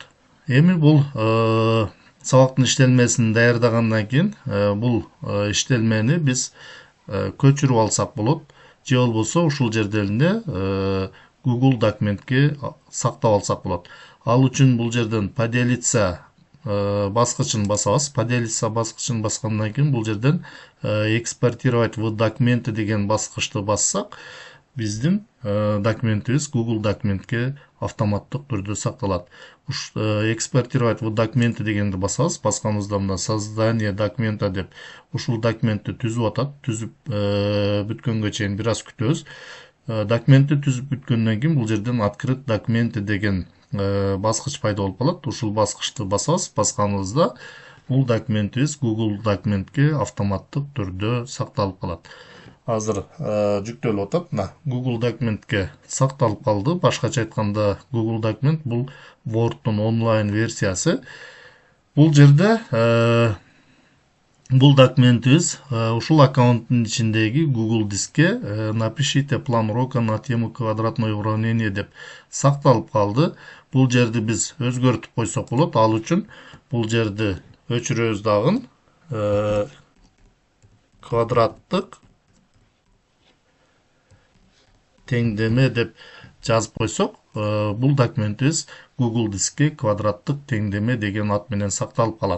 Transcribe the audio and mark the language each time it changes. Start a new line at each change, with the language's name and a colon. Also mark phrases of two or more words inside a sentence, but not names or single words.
Kyrgyz: Эми бул сабактын иштелмесин даярдагандан кийин бул иштелмени биз көчүрүп алсак болот. Же болбосо ушул жерде эле Google документке сактап алсак болот. Ал үчүн бул жерден поделиться баскычын басабыз. Поделиться баскычын баскандан кийин бул жерден
Russian: экспортировать в документы
Kyrgyz: деген баскычты бассак, биздин документибиз Google документке автоматтык түрдө сакталат.
Russian: Экспортировать в документы
Kyrgyz: дегенди басабыз. Басканыбызда мына
Russian: создание документа
Kyrgyz: деп ушул документти түзүп атат. Түзүп бүткөнгө чейин бир аз күтөбүз. Документти түзүп бүткөндөн кийин бул жерден
Russian: открыть документы
Kyrgyz: деген баскыч пайда болуп калат. Ушул баскычты басабыз. Басканыбызда бул документибиз Google документке автоматтык түрдө сакталып калат. азыр жүктөлүп атат. Мына Google документке сакталып калды. Башкача айтканда Google документ бул Word'дун онлайн версиясы. Бул жерде бул документибиз ушул аккаунттун ичиндеги Google дискке
Russian: напишите план урока на тему квадратное уравнение
Kyrgyz: деп сакталып калды. Бул жерди биз өзгөртүп койсок болот. Ал үчүн бул жерди өчүрөбүз дагы. Квадраттык теңдеме деп жазып койсок, бул документибиз Google дискке квадраттык теңдеме деген ат менен сакталып калат.